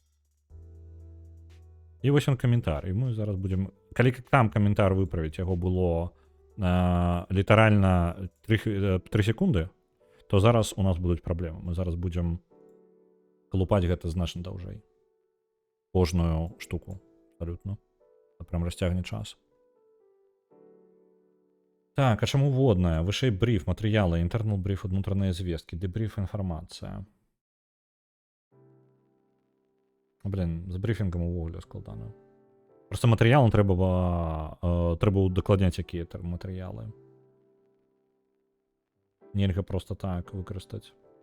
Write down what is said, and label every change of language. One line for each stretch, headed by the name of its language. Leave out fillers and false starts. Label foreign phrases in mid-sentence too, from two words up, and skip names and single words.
Belarusian: І вось ён каментар, і мы зараз будзем... Калі там каментар выправіць, яго было літаральна 3 секунды, то зараз у нас будуць праблемы. Мы зараз будзем клупаць гэта значна даўжэй. Кожную штуку, абсолютно. Це прям расцягне час. Так, а чаму водная? Вышэй бриф, матэрыялы, інтэрнал бриф, унутраныя звесткі, дэбриф, інфармацыя. Блин, з брифінгом увогуле складана. Просто матэрыялам трэба удакладняць якія матэрыялы. Нельга просто так выкарыстаць.